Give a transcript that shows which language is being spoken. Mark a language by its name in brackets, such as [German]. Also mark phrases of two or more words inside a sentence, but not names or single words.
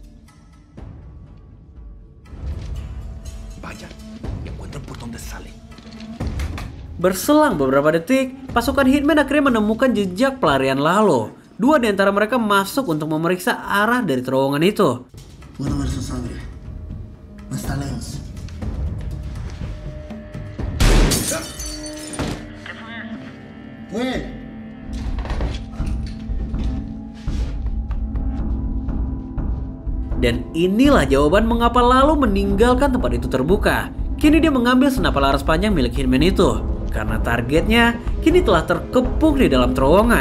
[Indonesian] Berselang beberapa detik, pasukan hitman akhirnya menemukan jejak pelarian Lalo. Dua di antara mereka masuk untuk memeriksa arah dari terowongan itu. [Spanish] Puedo ver su sangre. No está lejos. Fue. [Indonesian] Dan inilah jawaban mengapa Lalo meninggalkan tempat itu terbuka. Kini dia mengambil senapan laras panjang milik hitman itu. Karena targetnya kini telah terkepung di dalam terowongan.